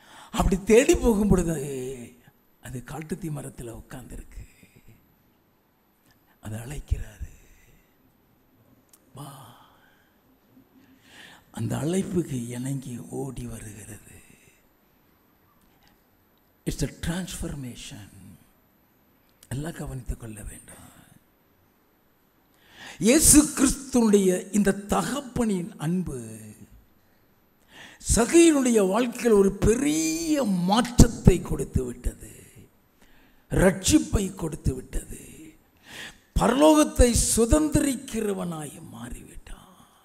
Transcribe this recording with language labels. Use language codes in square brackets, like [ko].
[ta] அப்படி தேடி போகும் பொழுது அது காட்டுத்தீ மரத்தில் உட்கார்ந்துருக்கு. அதை அழைக்கிறாரு, வா. அந்த அழைப்புக்கு இணங்கி ஓடி வருகிறது. [en] It's a transformation. [ta] எல்லாம் கவனித்துக் கொள்ள வேண்டும். இயேசு கிறிஸ்துனுடைய இந்த தகப்பனின் அன்பு சகேயுனுடைய வாழ்க்கையில் ஒரு பெரிய மாற்றத்தை கொடுத்து விட்டது, ரட்சிப்பை கொடுத்து விட்டது, பரலோகத்தை சுதந்திரிக்கிறவனாய் மாறிவிட்டான்.